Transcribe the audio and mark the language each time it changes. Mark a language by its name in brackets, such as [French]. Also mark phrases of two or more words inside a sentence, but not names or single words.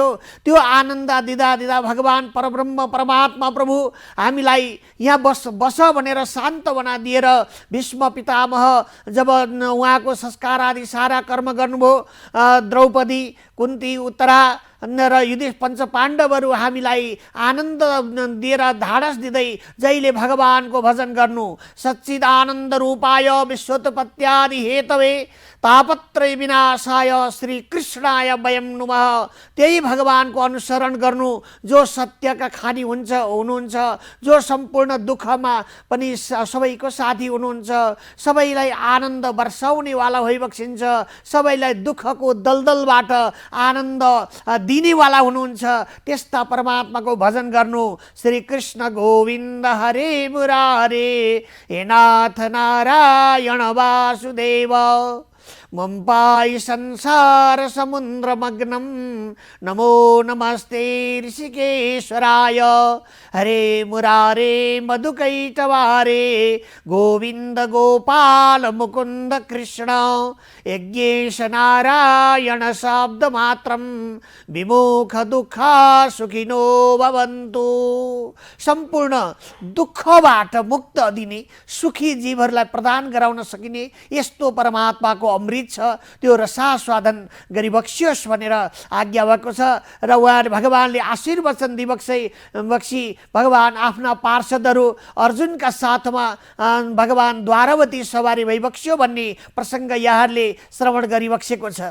[Nepali] त्यो आनन्द दिँदा दिँदा भगवान परब्रह्म परमात्मा प्रभु हामीलाई यहाँ बस भनेर सान्त्वना दिएर भीष्म पितामह जब उहाँको संस्कार आदि सारा कर्म गर्नुभयो, द्रौपदी कुन्ती उत्तरा र युधिष्ठिर पञ्च पाण्डवहरू हामीलाई आनन्द दिएर धाडस दिँदै जहिले भगवानको भजन गर्नु, [Sanskrit] सच्चिदानन्द रूपाय विश्वोत्पत्त्यादि हेतवे तापत्रय विनाशाय श्री कृष्णाय वयं नुमः, [Nepali] त्यही भगवानको अनुसरण गर्नु जो सत्यका खानी हुनुहुन्छ, जो सम्पूर्ण दुःखमा पनि सबैको साथी हुनुहुन्छ, सबैलाई आनन्द वर्षाउनेवाला भइबक्सिन्छ, सबैलाई दुःखको दलदलबाट आनन्द दिनेवाला हुनुहुन्छ। त्यस्ता परमात्माको भजन गर्नु। [Sanskrit] श्री कृष्ण गोविन्द हरे मुरारे, हे नाथ नारायण वासुदेव, मम पाहि संसार समुद्र मग्नम, नमो नमस्ते ऋषिकेश्वराय, हरे मुरारे मधुकैटवारे, गोविन्द गोपाल मुकुन्द कृष्ण, यज्ञेश नारायण शब्द मात्रम, विमुख दुःखा सुखिनो भवन्तु। [Nepali] सम्पूर्ण दुःखबाट मुक्त दिने, सुखी जीवहरूलाई प्रदान गराउन सकिने यस्तो परमात्माको अमृत छ, त्यो रसास्वादन गरिबक्सियोस् भनेर आज्ञा भएको छ। र उहाँले भगवानले आशीर्वचन दिबक्सी भगवान आफ्ना पार्षदहरू अर्जुनका साथमा भगवान द्वारवती सवारी भइबक्स्यो भन्ने प्रसङ्ग यहाँहरूले श्रवण गरिबक्सेको छ।